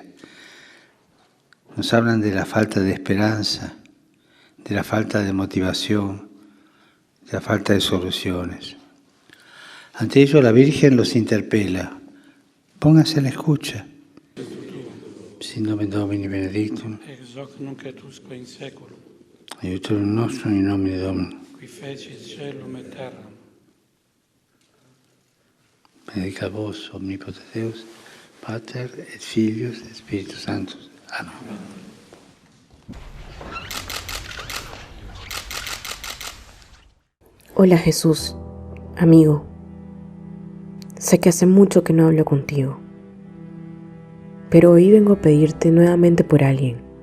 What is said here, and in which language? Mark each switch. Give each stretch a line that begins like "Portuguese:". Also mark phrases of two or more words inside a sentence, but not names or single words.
Spanish: Nos hablan de la falta de esperanza, de la falta de motivación, de la falta de soluciones. Ante ello, la Virgen los interpela. Pónganse a la escucha.
Latin: Sin nomen Domini benedictum, ex hoc nunc et usque in seculum, aiutorium nostrum in nomine Domini, qui fecit caelum et terram. benedicat vos omnipotens Deus, Pater et Filius et Spiritus Sanctus.
Spanish: Amén. Hola Jesús, amigo. Sé que hace mucho que no hablo contigo, pero hoy vengo a pedirte nuevamente por alguien.